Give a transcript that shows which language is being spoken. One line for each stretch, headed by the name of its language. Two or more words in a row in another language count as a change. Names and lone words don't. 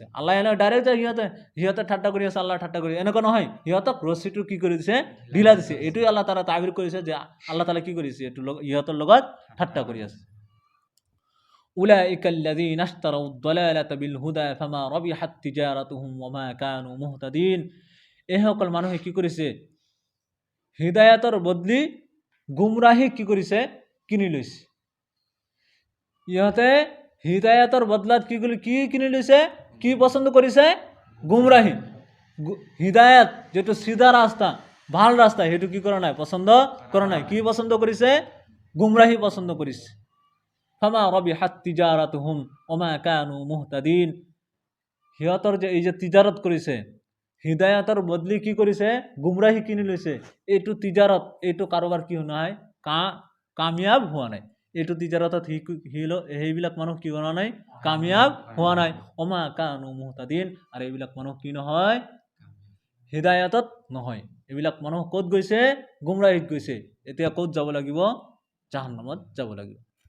Assamese: আল্লাহ এনে ডাইৰেক্ট যে সিহঁতে ঠাট্টা কৰি আছে, আল্লাহ ঠাট্টা কৰি, এনেকুৱা নহয়। সিহঁতক ৰছিটো কি কৰি দিছে? ঢিলা দিছে। এইটোই আল্লাহ তাআলা তাবিৰ কৰিছে যে আল্লাহ তাআলা কি কৰিছে? এইটো ইহঁতৰ লগত ঠাট্টা কৰি আছে।
Arabic: أولئك الذين اشتروا الضلالة بالهدى فما ربحت تجارتهم وما كانوا مهتدين,
Assamese: এইসকল মানুহে কি কৰিছে? হিদায়াতৰ বদলি গুমৰাহি কি কৰিছে? কিনি লৈছে। ইহঁতে হিদায়াতৰ বদলাত কি কিনি লৈছে? কি পছন্দ কৰিছে? গুমৰাহি। হিদায়াত যেটো সিধা ৰাস্তা, ভাল ৰাস্তা, সেইটো কি কৰা নাই? পছন্দ কৰা নাই। কি পছন্দ কৰিছে? গুমৰাহি পছন্দ কৰিছে।
Arabic: فما ربحت تجارتهم وما كانوا مهتدين,
Assamese: সিহঁতৰ যে এই যে তিজাৰত কৰিছে, হিদায়াতৰ বদলি কি কৰিছে? গুমৰাহি কিনি লৈছে। এইটো তিজাৰত, এইটো কাৰোবাৰ কি নাই? কামিয়াব হোৱা নাই। এইটো তিজাৰতত সেইবিলাক মানুহ কি হোৱা নাই? কামিয়াব হোৱা নাই।
Arabic: وما كانوا مهتدين,
Assamese: আৰু এইবিলাক মানুহ কি নহয়? হিদায়াতত নহয়। এইবিলাক মানুহ ক'ত গৈছে? গুমৰাহিত গৈছে। এতিয়া ক'ত যাব লাগিব? জাহান্নামত যাব লাগিব।